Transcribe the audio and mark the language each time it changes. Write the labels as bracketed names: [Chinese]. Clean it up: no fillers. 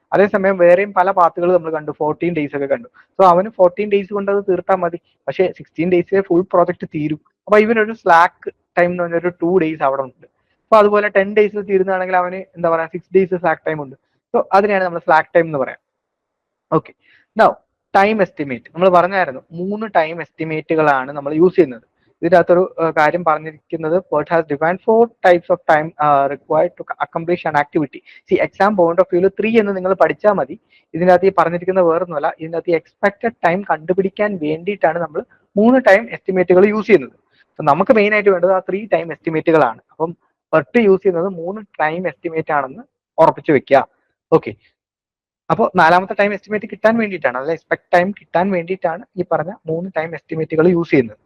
[Malayalam] അതേസമയം വേറെയും പല പാത്തുകൾ നമ്മൾ കണ്ടു, 14 ഡേയ്സ് ഒക്കെ കണ്ടു. സോ അവന് 14 ഡേയ്സ് കൊണ്ട് അത് തീർത്താൽ മതി, പക്ഷേ 16 ഡേയ്സിലെ ഫുൾ പ്രോജക്റ്റ് തീരും. അപ്പൊ ഇവനൊരു സ്ലാക്ക് ടൈം എന്ന് പറഞ്ഞൊരു 2 ഡേയ്സ് അവിടെ ഉണ്ട്. അപ്പൊ അതുപോലെ 10 ഡേയ്സിൽ തീരുന്നതാണെങ്കിൽ അവന് എന്താ പറയാ 6 ഡേയ്സ് സ്ലാക്ക് ടൈം ഉണ്ട്. സോ അതിനെയാണ് നമ്മൾ സ്ലാക്ക് ടൈം എന്ന് പറയാം. ഓക്കെ, നൗ ടൈം എസ്റ്റിമേറ്റ് നമ്മൾ പറഞ്ഞായിരുന്നു 3 ടൈം എസ്റ്റിമേറ്റുകളാണ് നമ്മൾ യൂസ് ചെയ്യുന്നത്. ഇതിനകത്തൊരു കാര്യം പറഞ്ഞിരിക്കുന്നത് [English] PERT has defined 4 types of time required to accomplish an activity. See, exam point of view 3 [Malayalam] എന്ന് നിങ്ങൾ പഠിച്ചാൽ മതി. ഇതിനകത്ത് ഈ പറഞ്ഞിരിക്കുന്ന വേറൊന്നുമല്ല, ഇതിനകത്ത് എക്സ്പെക്ടഡ് ടൈം കണ്ടുപിടിക്കാൻ വേണ്ടിയിട്ടാണ് നമ്മൾ 3 ടൈം എസ്റ്റിമേറ്റുകൾ യൂസ് ചെയ്യുന്നത്. അപ്പൊ നമുക്ക് മെയിൻ ആയിട്ട് വേണ്ടത് ആ 3 ടൈം എസ്റ്റിമേറ്റുകളാണ്. അപ്പം PERT യൂസ് ചെയ്യുന്നത് 3 ടൈം എസ്റ്റിമേറ്റ് ആണെന്ന് ഉറപ്പിച്ചു വെക്കുക. ഓക്കെ, അപ്പോൾ 4മത്തെ ടൈം എസ്റ്റിമേറ്റ് കിട്ടാൻ വേണ്ടിയിട്ടാണ്, അല്ലെ എക്സ്പെക്ട് ടൈം കിട്ടാൻ വേണ്ടിയിട്ടാണ് ഈ പറഞ്ഞ 3 ടൈം എസ്റ്റിമേറ്റുകൾ യൂസ് ചെയ്യുന്നത്.